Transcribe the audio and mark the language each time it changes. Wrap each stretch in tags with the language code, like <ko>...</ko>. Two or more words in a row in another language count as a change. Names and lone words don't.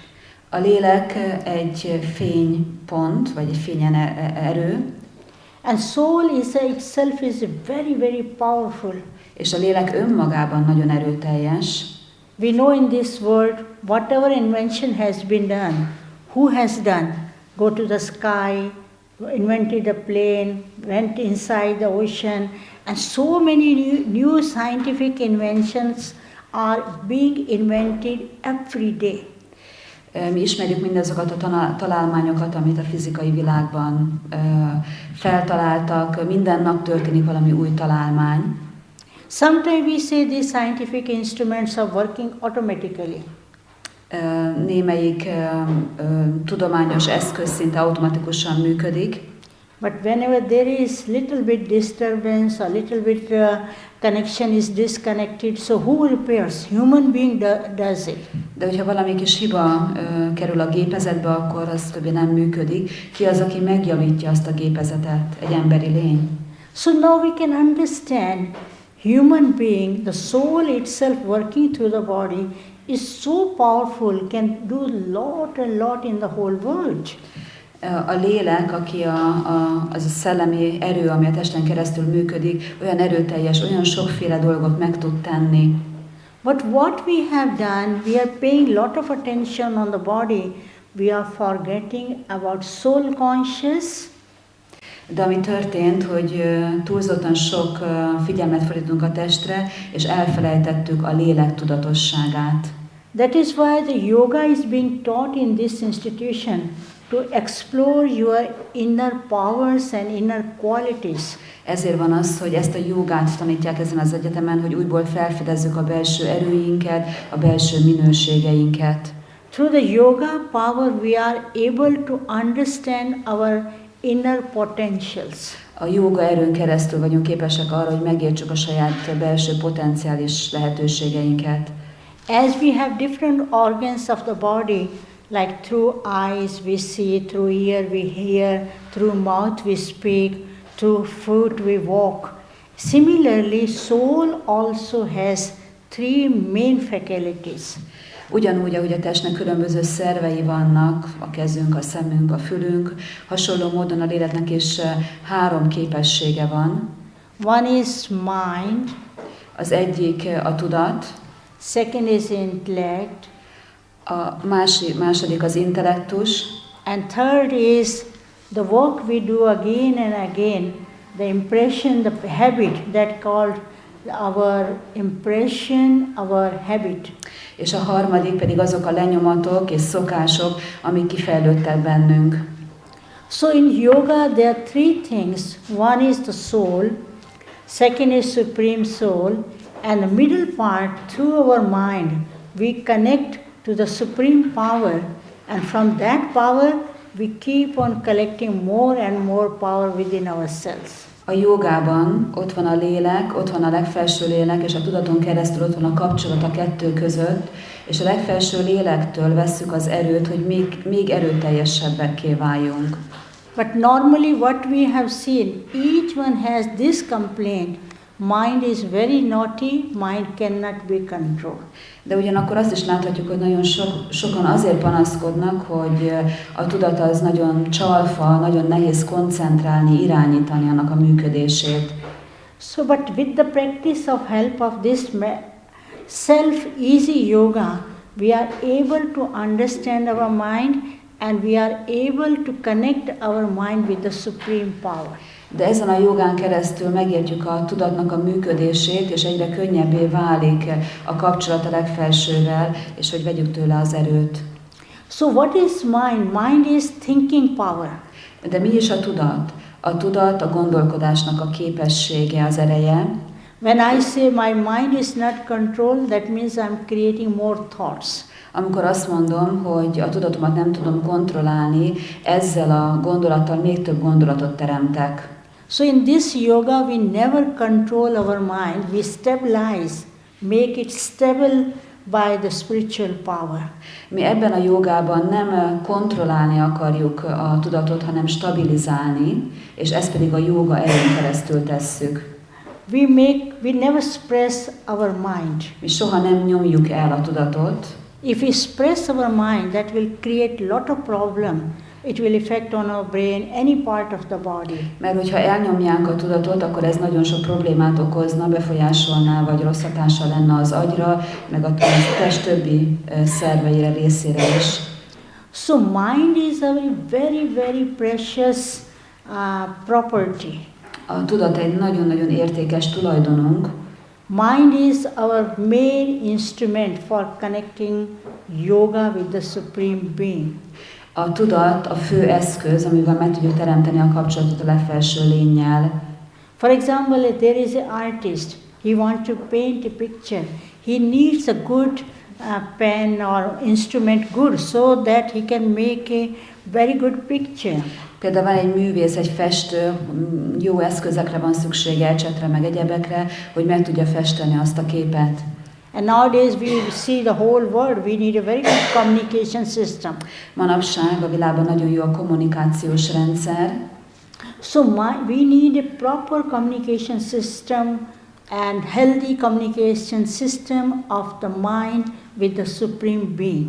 <hu>A lélek egy fénypont, vagy egy fényen erő.</hu> <en>And soul itself is very, very powerful.</en> <hu>És a lélek önmagában nagyon erőteljes.</hu> <en>We know in this world, whatever invention has been done, who has done? Go to the sky, invented a plane, went inside the ocean, and so many new scientific inventions are being invented every day.</en> <hu>Mi ismerjük mindazokat a találmányokat, amit a fizikai világban feltaláltak. Minden nap történik valami új találmány.</hu> <en>Sometimes we say these scientific instruments are working automatically.</en> <hu>Némelyik tudományos eszköz szinte automatikusan működik.</hu> <en>But whenever there is little bit disturbance, a little bit connection is disconnected, so who repairs? Human being does it.</en> <hu>De hogyha valami kis hiba kerül a gépezetbe, akkor az többé nem működik. Ki az, aki megjavítja azt a gépezetet? Egy emberi lény.</hu> <en>So now we can understand human being, the soul itself working through the body is so powerful, can do lot and lot in the whole world.</en> <hu>A lélek, aki az a szellemi erő, ami a testen keresztül működik, olyan erőteljes, olyan sokféle dolgot meg tud tenni.</hu> <en>But what we have done, we are paying lot of attention on the body. We are forgetting about soul conscious.</en> <hu>De ami történt, hogy túlzottan sok figyelmet fordítunk a testre, és elfelejtettük a lélek tudatosságát.</hu> <en>That is why the yoga is being taught in this institution to explore your inner powers and inner qualities.</en> <hu>Ezért van az, hogy ezt a jogát tanítják ezen az egyetemen, hogy újból felfedezzük a belső erőinket, a belső minőségeinket.</hu> <en>Through the yoga power we are able to understand our inner potentials.</en> <hu>A jóga erőn keresztül vagyunk képesek arra, hogy megértsük a saját belső potenciális lehetőségeinket.</hu> <en>As we have different organs of the body, like through eyes we see, through ear we hear, through mouth we speak, through foot we walk. Similarly, soul also has three main faculties.</en> <hu>Ugyanúgy, ahogy a testnek különböző szervei vannak, a kezünk, a szemünk, a fülünk, hasonló módon a léleknek is 3 képessége van.</hu> <en>One is mind,</en> <hu>Az egyik a tudat,</hu> <en>second is intellect,</en> <hu>a második az intellektus,</hu> <en>and third is the work we do again and again, the impression, the habit that called our impression, our habit.</en> <hu>és a harmadik pedig azok a lenyomatok és szokások, amik kifejlődtek bennünk.</hu> <en>So in yoga there are 3 things. One is the soul, second is supreme soul, and the middle part, through our mind, we connect to the supreme power, and from that power we keep on collecting more and more power within ourselves.</en> <hu>A jogában ott van a lélek, ott van a legfelső lélek, és a tudaton keresztül ott van a kapcsolat a kettő között, és a legfelső lélektől vesszük az erőt, hogy még erőteljesebbekké váljunk.</hu> <en>But normally what we have seen, each one has this complaint. Mind is very naughty, mind cannot be controlled.</en> <hu>De ugyanakkor azt is láthatjuk, hogy nagyon sokan azért panaszkodnak, hogy a tudat az nagyon csalfa, nagyon nehéz koncentrálni, irányítani annak a működését.</hu> <en>So, but with the practice of help of this self-easy yoga, we are able to understand our mind and we are able to connect our mind with the supreme power.</en> <hu>De ezen a jogán keresztül megértjük a tudatnak a működését, és egyre könnyebbé válik a kapcsolat a legfelsővel, és hogy vegyük tőle az erőt.</hu> <en>So what is mind? Mind is thinking power.</en> <hu>De mi is a tudat? A tudat a gondolkodásnak a képessége, az ereje.</hu> <en>When I say my mind is not controlled, that means I'm creating more thoughts.</en> <hu>Amikor azt mondom, hogy a tudatomat nem tudom kontrollálni, ezzel a gondolattal még több gondolatot teremtek.</hu> <en>So in this yoga, we never control our mind, we stabilize, make it stable by the spiritual power.</en> <hu>Mi ebben a jogában nem kontrollálni akarjuk a tudatot, hanem stabilizálni, és ezt pedig a joga erőn keresztül tesszük.</hu> <en>We never suppress our mind.</en> <hu>Mi soha nem nyomjuk el a tudatot.</hu> <en>If we suppress our mind, that will create lot of problem. It will affect on our brain, any part of the body.</en> <hu>Mert hogyha elnyomják a tudatot, akkor ez nagyon sok problémát okozna, befolyásolná, vagy rossz hatással lenne az agyra, meg a test többi szerveire, részére is.</hu> <en>So mind is a very, very precious property.</en> <hu>A tudat egy nagyon-nagyon értékes tulajdonunk.</hu> <en>Mind is our main instrument for connecting yoga with the Supreme Being.</en> <hu>A tudat a fő eszköz, amivel meg tudjuk teremteni a kapcsolatot a legfelső lénnyel.</hu> <en>For example, if there is an artist, he wants to paint a picture. He needs a good pen or instrument good so that he can make a very good picture.</en> <hu>Például van egy művész, egy festő, jó eszközekre van szüksége, ecsetre, meg egyebekre, hogy meg tudja festeni azt a képet.</hu> <en>And nowadays we see the whole world, we need a very good communication system.</en> <hu>Manapság a világban nagyon jó a kommunikációs rendszer.</hu> <en>So we need a proper communication system and healthy communication system of the mind with the Supreme Being.</en>